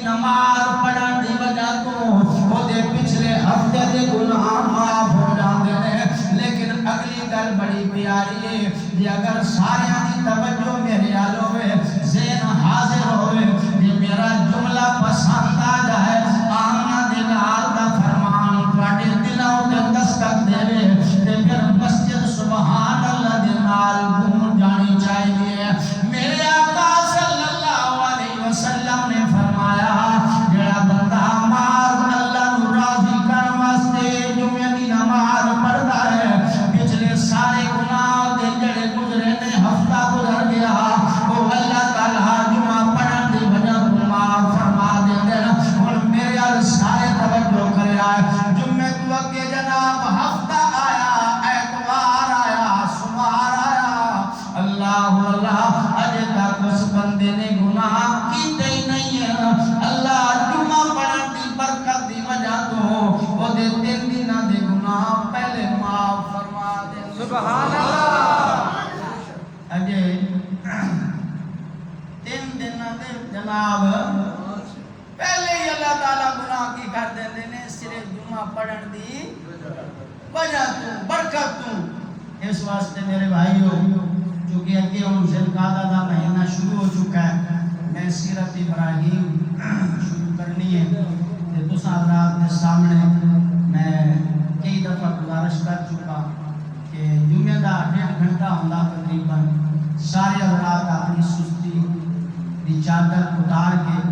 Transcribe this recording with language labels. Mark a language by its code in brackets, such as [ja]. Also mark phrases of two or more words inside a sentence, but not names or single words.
[pa] نماز پڑھن دی وجہ تو اودے پچھلے ہفتے دے گناہ معاف ہو جاندے نے لیکن اگلی گل بڑی پیاری ہے کہ اگر سارے دی توجہ میرے حال ہوئے ذہن حاضر ہوئے کہ میرا جملہ پسند آ جائے آمنہ دلال دا فرمان تواڈے دلاں تے دستک دے تے پھر مسجد [ar] سبحان اللہ [pa] دے نال گونج جانی چاہیے میرے آقا [ar] صلی اللہ علیہ وسلم [pa] نے فرمایا جڑا بندہ نماز اللہ نو راضی کرن واسطے جمعے دی نماز پڑھدا ہے پچھلے سارے گناہ دے جڑے گزرے نے ہفتہ گزر گیا وہ اللہ تعالی جمعہ پڑھن دی وجہ تو معاف فرما دیندا ہے ہن میرے ال سارے توجہ کریا جمعے تو اگے جناب ہفتہ آیا اتوار آیا سوموار آیا اللہ اللہ اجے تک اس بندے نے گناہ کیتے ہی نہیں ہے اللہ جمعہ پڑھن دی برکت دی وجہ تو او دے 3 دناں دے گناہ پہلے معاف فرما دے [ar] سبحان اللہ [pa] اجے 3 دناں دے جناب پہلے ہی اللہ تعالی گناہ کی کر دیندے نے صرف جمعہ پڑھن دی وجہ تو برکت تو اس واسطے میرے بھائیو چونکہ اگے ہن ذوالقعدہ دا مہینہ شروع ہو چکا ہے میں سیرت ابراہیم شروع کرنی ہے کہ تساں حضرات کے سامنے میں کئی دفعہ گزارش کر چکا کہ جمعہ دا 1.5 گھنٹہ ہوندا تقریباً سارے حضرات اپنی سستی دی چادر اتار کے